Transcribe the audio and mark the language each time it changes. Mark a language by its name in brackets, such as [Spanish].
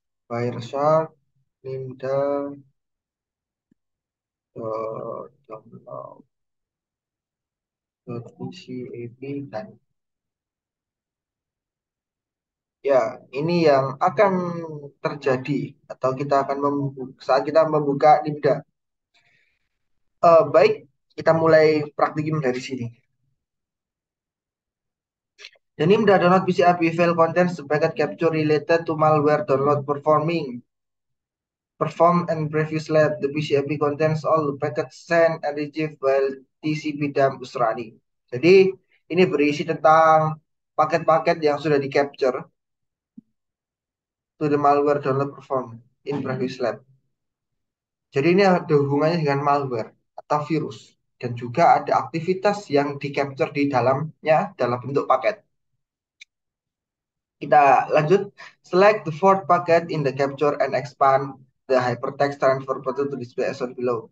[Indonesian] Wireshark nimda.download.pcap dan ya, ini yang akan terjadi atau kita akan membuka saat kita membuka nimda. Baik, kita mulai praktikum dari sini. [English] The nimda.download PCAP file contains the packet capture related to malware download perform and previous lab. The PCAP contains all the packets sent and received while TCP dump is running. [Indonesian] Jadi ini berisi tentang paket-paket yang sudah di capture [English] to the malware download perform in previous lab. [Indonesian] Jadi ini ada hubungannya dengan malware atau virus dan juga ada aktivitas yang di capture di dalamnya dalam bentuk paket. Kita lanjut. [English] Select the fourth packet in the capture and expand the hypertext transfer button to display as shown below.